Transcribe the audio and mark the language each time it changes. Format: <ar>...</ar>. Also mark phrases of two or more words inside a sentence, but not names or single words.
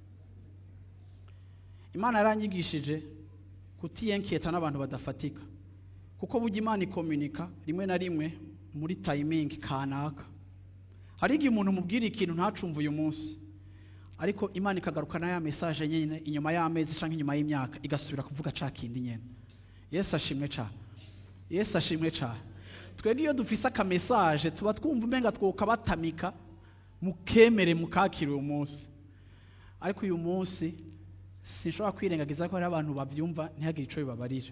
<rn>Imana yaranyigishije kutiyenketa n'abantu badafatika, kuko burya Imana ikomunika rimwe na rimwe muri timing kanaka. Hari igihe umuntu mubwira ikintu ntacumva uyu munsi, ariko Imana ikagaruka na ya message nyine inyuma y'amezi canke inyuma y'imyaka igasubira kuvuga ca kindi nyene. Yesu ashimwe cyane. Yesu ashimwe cyane. Twebwe iyo dufise aka message tuba twumva umenga twokabatamika mukemere mukakira uyu munsi, ariko uyu munsi sinshobora kwirengagiza ko hari abantu bavyumva ntihagire ico bibabarira.</rn>